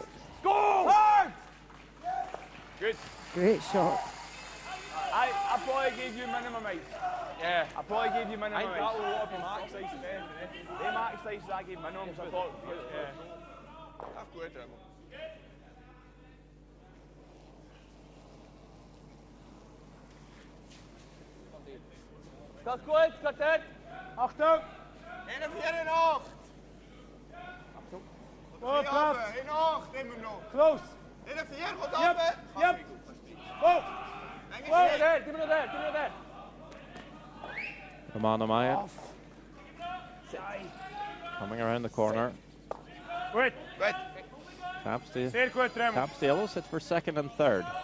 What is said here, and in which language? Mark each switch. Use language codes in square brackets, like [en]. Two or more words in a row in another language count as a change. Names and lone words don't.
[en] Go. Hard. Good. Great shot. I probably gave you minimum ice. Yeah, I probably gave you minimum ice. That will be max ice then. They max ice, I gave minimum, so I thought, yeah. That's good, Dremel. [nl] Gaat goed, gaat het. Achtung. 41 in 8. Achtung. Go, Praat. In 8, neem hem nog. Close. 41, goed af, hè. [en] Yep. Go. Go, there, give me that. Romano Maya coming around the corner. Wait. Taps the yellow, sits for second and third.